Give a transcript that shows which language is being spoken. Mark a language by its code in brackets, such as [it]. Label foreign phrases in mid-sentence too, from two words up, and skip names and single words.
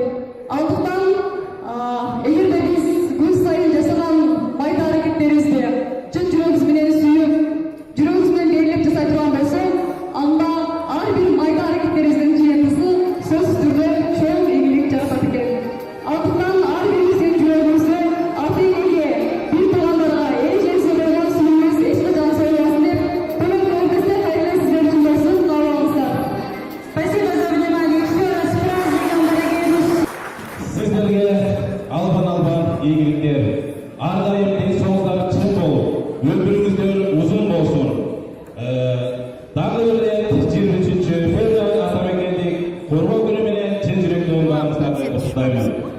[ky] Андыктан эгерде биз күн сайын жасаган майда аракеттерибизди чын жүрөгүбүз менен сүйүп, жүрөгүбүз менен дээрлеп жасай турган болсок, анда ар бир майда аракеттерибиздин жыйынтыгы сөзсүз түрдө чоң ийгилик жаратат экен. Андыктан ар бирибиздин жүрөгүбүздө ата энеге, бир туугандарга, эже-эже болгон сүйүүбүз эч качан союбасын деп, көмөктөрүңүздө кайра сиздер үчүн болсун, каалабаңыздар. [ru] Спасибо за внимание. Еще раз с праздником, дорогие. [kk] Сіздерге албан ийгиликтер. [ky] Ар дайым денсаулыктар чың болуп, өмүрүңүздөр узун болсун. Дагы бир рет 23-чү февраль атамекендик коргоо күнү менен чын жүрөктөн баарыңыздарды куттуктаймын.